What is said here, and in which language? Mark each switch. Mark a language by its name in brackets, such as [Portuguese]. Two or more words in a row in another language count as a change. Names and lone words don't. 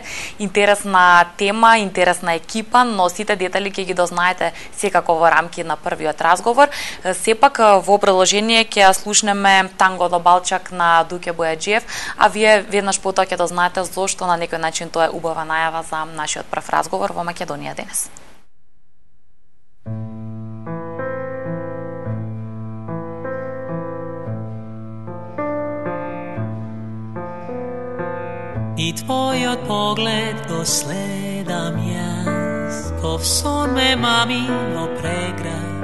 [Macedonian] Интересна тема, интересна екипа, но сите детали ќе ги дознаете секако во рамки на првиот разговор. Сепак во продолжение ќе слушнеме Танго до Балчак на Дуке Бојаджиев, а вие веднаш потоа ќе дознаете зошто на некој начин тоа е убава најава за нашиот прв разговор во Македонија денес. И твојот поглед го следам јаз, ко в сон ме мамило преград.